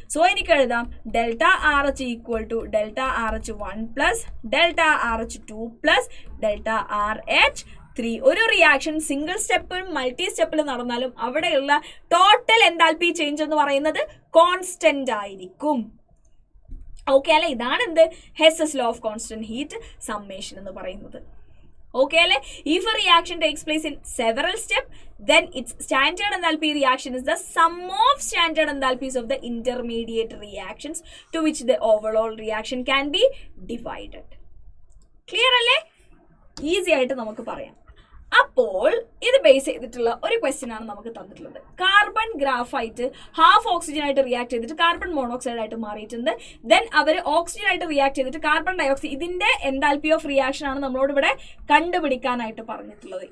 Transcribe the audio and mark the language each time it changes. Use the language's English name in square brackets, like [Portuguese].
[English] so [Malayalam] എനിക്ക് എഴുതാം [English] Delta R H equal to delta R H 1 plus delta R H 2 plus delta R H 3. [Malayalam] ഒരു reaction single സ്റ്റെപ്പിലും multi സ്റ്റെപ്പിലും നടന്നാലും അവിടെയുള്ള total enthalpy change എന്ന് പറയുന്നത് constant ആയിരിക്കും. ഓക്കെ അല്ലെ? ഇതാണ് എന്ത്? [English] Hess's law of constant heat summation [Malayalam] എന്ന് പറയുന്നത്. [English] Okay, if a reaction takes place in several steps, then its standard enthalpy reaction is the sum of standard enthalpies of the intermediate reactions to which the overall reaction can be divided. Clear alle? [Malayalam] Easy ആയിട്ട് നമുക്ക് പറയാം. അപ്പോൾ ഇത് base ചെയ്തിട്ടുള്ള ഒരു question ആണ് നമുക്ക് തന്നിട്ടുള്ളത്. കാർബൺ ഗ്രാഫൈറ്റ് ഹാഫ് ഓക്സിജൻ ആയിട്ട് റിയാക്ട് ചെയ്തിട്ട് കാർബൺ മോണോക്സൈഡ് ആയിട്ട് മാറിയിട്ടുണ്ട്. ദെൻ അവർ ഓക്സിജൻ ആയിട്ട് റിയാക്ട് ചെയ്തിട്ട് കാർബൺ ഡയോക്സൈഡ്, ഇതിന്റെ എൻതാൽപ്പി ഓഫ് റിയാക്ഷൻ ആണ് നമ്മളോട് ഇവിടെ കണ്ടുപിടിക്കാനായിട്ട് പറഞ്ഞിട്ടുള്ളത്.